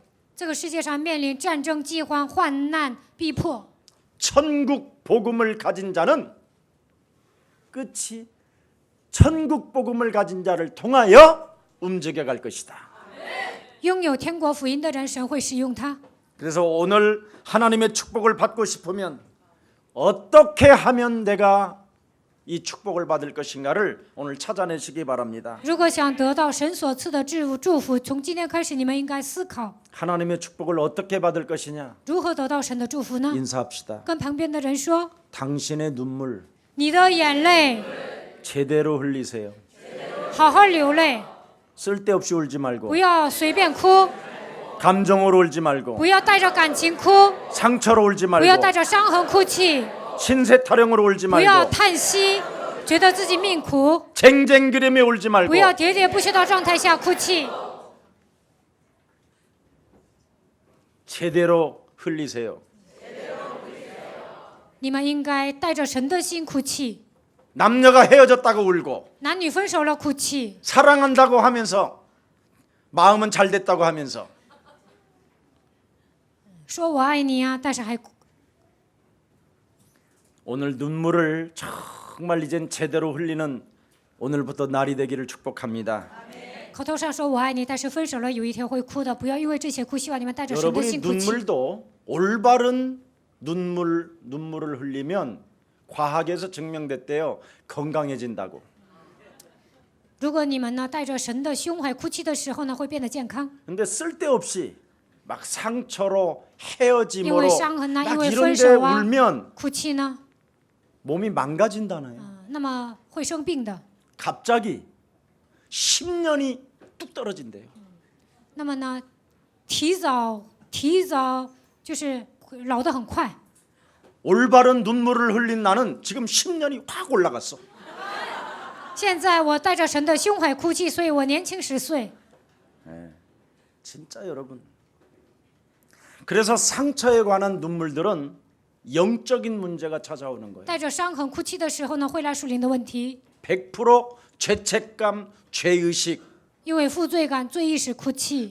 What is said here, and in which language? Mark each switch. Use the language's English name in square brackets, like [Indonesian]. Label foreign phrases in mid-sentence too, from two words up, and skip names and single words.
[Chinese] 这个世界上面临战争、饥荒、患难、逼迫， [Korean] 천국 복음을 가진 자는 끝이 천국 복음을 가진 자를 통하여 움직여 갈 것이다. [Chinese] 拥有天国福音的人，神会使用他。 [Korean] 그래서 오늘 하나님의 축복을 받고 싶으면 어떻게 하면 내가 이 축복을 받을 것인가를 오늘 찾아내시기 바랍니다. [Chinese] 如果想得到神所赐的祝福，从今天开始，你们应该思考 [Korean] 하나님의 축복을 어떻게 받을 것이냐 [Chinese] 如何得到神的祝福呢？ [Korean] 인사합시다. [Chinese] 跟旁边的人说， [Korean] 당신의 눈물 [Chinese] 你的眼泪 [Korean] 제대로 흘리세요. [Chinese] 好好流泪， [Korean] 쓸데없이 울지 말고 [Chinese] 不要随便哭， [Korean] 감정으로 울지 말고 [Chinese] 不要带着感情哭， [Korean] 상처로 울지 [Chinese] 不要 [Korean] 말고 [Chinese] 带着伤痕哭泣， [Korean] 신세 타령으로 울지 [Chinese] 不要 [Korean] 말고 [Chinese] 叹息，觉得自己命苦， [Korean] 쟁쟁그림에 울지 말고 [Chinese] 不要喋喋不休的状态下哭泣， [Korean] 제대로 흘리세요. [Chinese] 你们应该带着神的心哭泣。 [Korean] 남녀가 헤어졌다고 울고 [Chinese] 男女分手了哭泣， [Korean] 사랑한다고 하면서 마음은 잘 됐다고 하면서 [Chinese] 说我爱你啊，但是还 [Korean] 오늘 눈물을 정말 이젠 제대로 흘리는 오늘부터 날이 되기를 축복합니다. [Chinese] 口头上说我爱你，但是分手了有一天会哭的。不要因为这些哭，希望你们带着神的 [Korean] 여러분이 [Chinese] 心哭泣。 [Korean] 눈물도 올바른 눈물을 흘리면 과학에서 증명됐대요. 건강해진다고. [Chinese] 如果你们呢带着神的胸怀哭泣的时候呢，会变得健康。 [Korean] 근데 쓸데없이 막 상처로 헤어짐으로 [Chinese] 因为伤痕呐， [Korean] 막 [Chinese] 因为 [Korean] 이런 [Chinese] 分 [Korean] 데 [Chinese] 手啊， [Korean] 울면 [Chinese] 哭泣呢， [Korean] 몸이 망가진다나요. [Chinese] 那么会生病的。 [Korean] 갑자기 10년이 뚝 떨어진대요. [Chinese] 那么呢，提早就是老得很快。 [Korean] 올바른 눈물을 흘린 나는 지금 10년이 확 올라갔어. [Chinese] 现在我带着神的胸怀哭泣，所以我年轻10岁。 [Korean] 진짜 여러분. 그래서 상처에 관한 눈물들은 영적인 문제가 찾아오는 거예요. [Chinese] 带着伤痕哭泣的时候呢，会来属灵的问题， [Korean] 100% 죄책감, 죄의식, [Chinese] 因为负罪感、罪意识哭泣。